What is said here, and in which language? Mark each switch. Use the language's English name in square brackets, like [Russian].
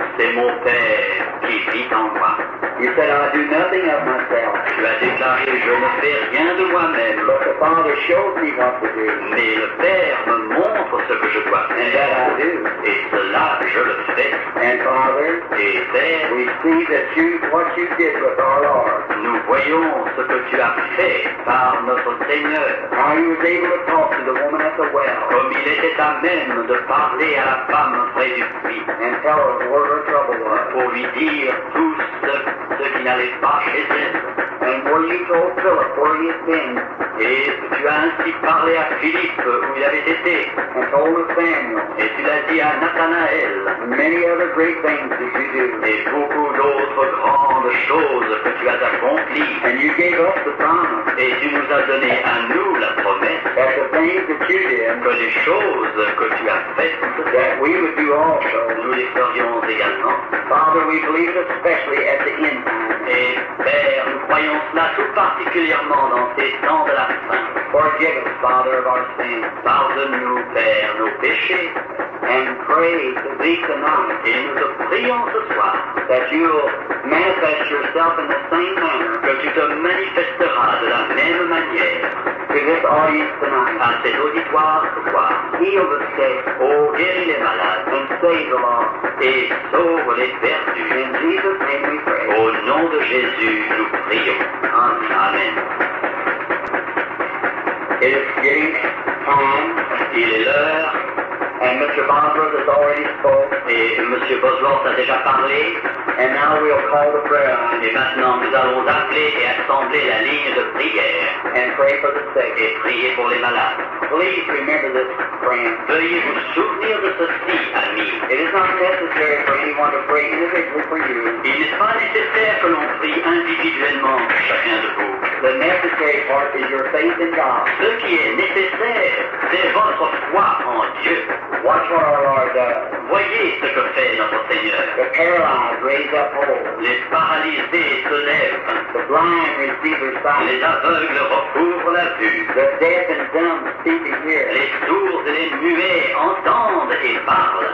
[French] C'est mon Père qui vit en moi. [English] You said I do nothing of myself, [French] Tu as déclaré, je ne fais rien de moi-même, [English] but the Father shows me what to do, [French] mais le Père me montre ce que je dois [English] and [French] faire. [English] that I do. [French] Et cela, je le fais. [English] And Father, [French] Et Père, [English] we see that what you did with our Lord, [French] nous voyons ce que tu as fait par notre Seigneur. [English] how he was able to talk to the woman at the well [French] Comme il était à même de parler à la femme près du puits, [English] and tell her where her trouble was. [French] pour lui dire tout ce qui n'allait pas chez elle. [English] And where you told Philip where he had been, [French] Et tu as ainsi parlé à Philippe où il avait été. [English] and told Nathaniel, [French] Et tu l'as dit à Nathanaël. [English] and many other great things that you do. [French] Et beaucoup d'autres grandes de choses que tu as accomplies. [English] And you gave us the promise [French] Et tu nous as donné à nous la promesse [English] that the things that you did, [French] que les choses que tu as faites, [English] that we would do also. [French] nous les ferions également. [English] Father, we believe it especially at the end time. [French] Et Père, nous croyons cela tout particulièrement dans ces temps de la fin. [English] Forgive us, Father, of our sins. [French] Pardonne-nous, Père, nos péchés. [English] And pray to thee tonight [French] Et nous te prions ce soir [English] that you will manifest yourself in the same manner [French] que tu te manifesteras de la même manière [English] to this audience tonight. [French] à cet auditoire ce soir. [English] Heal the sick [French] Oh, guéris les malades [English] and save the lost. [French] et sauve les perdus. [English] In Jesus' name we pray. [French] Au nom de Jésus, nous prions. [English] Amen. It is getting time, [French] Il est l'heure [English] and Mr. Bosworth has already spoke, [French] et M. Bosworth a déjà parlé. [English] and now we'll call the prayer line [French] Et maintenant, nous allons appeler et assembler la ligne de prière [English] and pray for the sick. [French] et prier pour les malades. [English] Please remember this, friends. [French] Veuillez vous souvenir de ceci, amis. [English] It is not necessary for anyone to pray individually for you. [French] Il n'est pas nécessaire que l'on prie individuellement pour chacun de vous. [English] The necessary part is your faith in God. [French] Ce qui est nécessaire, c'est votre foi en Dieu. [English] Watch what our Lord does. [French] Voyez ce que fait notre Seigneur. [English] The paralyzed raise up whole. [French] Les paralysés se lèvent. [English] The blind receive their sight. [French] Les aveugles recouvrent la vue. [English] The deaf and dumb speak and hear. [French] Les sourds et les muets entendent et parlent.